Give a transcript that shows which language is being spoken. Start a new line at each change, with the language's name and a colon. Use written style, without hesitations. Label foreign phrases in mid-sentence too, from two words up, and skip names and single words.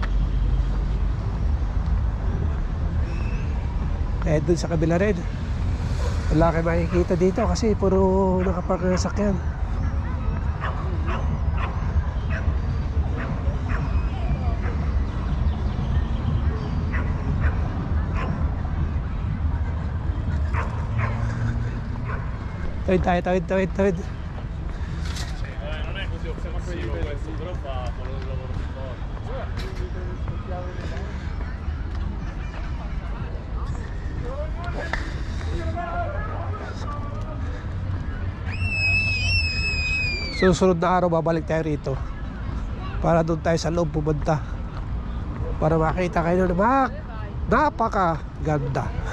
Filipino: Eh dun sa kabila rin, wala kayo makikita dito kasi puro nakapark na sakyan. Tawid.
Italian: Non è così offensivo questo, però fa quello del lavoro di
Filipino: Susunod na araw babalik tayo rito para doon tayo sa loob pumunta para makita kayo ng napaka ganda.